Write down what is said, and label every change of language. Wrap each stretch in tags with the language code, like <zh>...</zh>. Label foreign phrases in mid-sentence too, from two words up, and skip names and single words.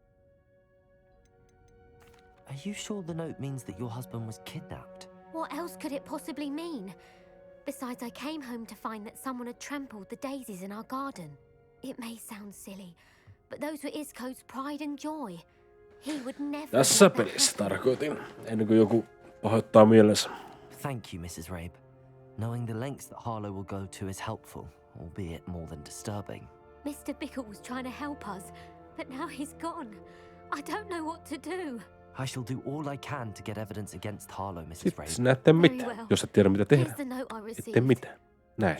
<en>Are you sure the note means that your husband was kidnapped? What else could it possibly mean? Besides, I came home to find that someone had trampled the daisies in our garden. It may sound silly, but those were Isco's pride and joy. He would never.</en> <fi>Tässä pelissä tarkoitin, ennen kuin joku pahoittaa mielensä.</fi> <en>Thank you, Mrs. Rabe. Knowing the lengths that Harlow will go to is helpful, albeit more than disturbing. Mr. Bickle was trying to help us, but now he's gone. I don't know what to do. I shall do all I can to get evidence against Harlow, Mrs. Rabe.</en> <fi>Sitten näette mitään, jos et tiedä mitä tehdä. Ette mitään. Näin.</fi>